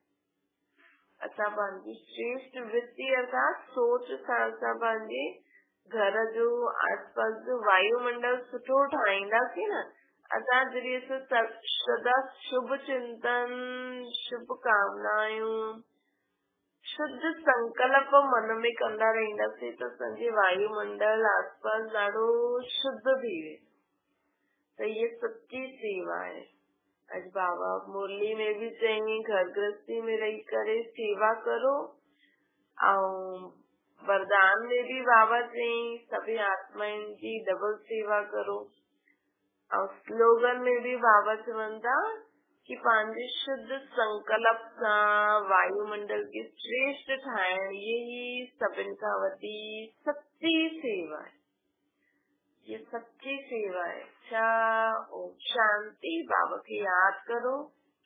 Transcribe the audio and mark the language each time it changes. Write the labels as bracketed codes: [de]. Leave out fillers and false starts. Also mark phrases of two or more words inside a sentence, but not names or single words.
[sd] असां पंहिंजी श्रेष्ठ वृत्ति अर्थात सोच सां असां पंहिंजे घर जो आसपास जो वायुमंडल सुठो ठाहींदासीं न। असां जॾहिं सदा शुभ चिंतन शुभ कामनायूं शुद्ध संकल्प मन में कंदा रहंदासीं त असांजे वायुमंडल आसपास ॾाढो शुद्ध थी वेंदो। त ये सच्ची सेवा आहे। अॼु बाबा मुरली में भी चई घर गृहस्थी में रही करे सेवा करो। ऐं वरदान में भी बाबा चई सभी आत्माउनि जी डबल सेवा करो। और स्लोगन में भी बाबा चवंदा कि पंहिंजे शुद्ध संकल्प सां वायुमंडल के श्रेष्ठ ठाहिण ये ही सभिनि खां वॾी सच्ची सेवा है। [hi] ये सच्ची सेवा है। ओम शांति। [sd] बाबा खे याद करो।